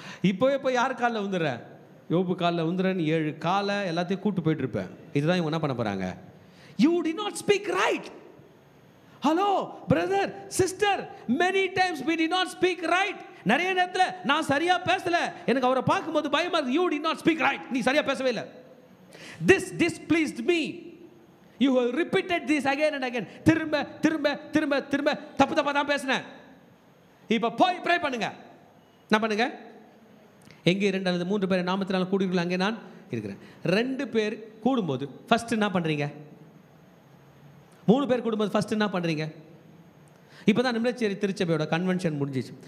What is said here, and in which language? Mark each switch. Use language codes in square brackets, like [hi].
[ta] இப்போவே போய் யார் காலில் வந்துடுறேன்? யோபு காலில் வந்துடுறேன்னு 7 காலை எல்லாத்தையும் கூட்டு போயிட்டு இருப்பேன். இதுதான் இவங்க என்ன பண்ண போகிறாங்க? [en] You did not speak right. Hello brother sister, many times we did not speak right. [ta] நிறைய நேரத்தில் நான் சரியா பேசல, எனக்கு அவரை பார்க்கும்போது பயமா இருக்கு. [en] You did not speak right. [ta] நீ சரியா பேசவே இல்லை. [en] This displeased me. You have repeated this again and again. [ta] திரும்ப திரும்ப திரும்ப திரும்ப தப்பு தப்பா தான் பேசினேன். இப்போ போய் ப்ரே பண்ணுங்க. என்ன பண்ணுங்க? எங்கே 2 அல்லது 3 பேர் நாமத்தினால கூடுவீர்கள் அங்கே நான் இருக்கிறேன். 2 பேர் கூடும்போது ஃபர்ஸ்ட் என்ன பண்ணுறீங்க? 3 பேர் கூடும்போது ஃபர்ஸ்ட் என்ன பண்ணுறீங்க? இப்போ தான் நிம்மச்சேரி திருச்சபையோட கன்வென்ஷன் முடிஞ்சிச்சு.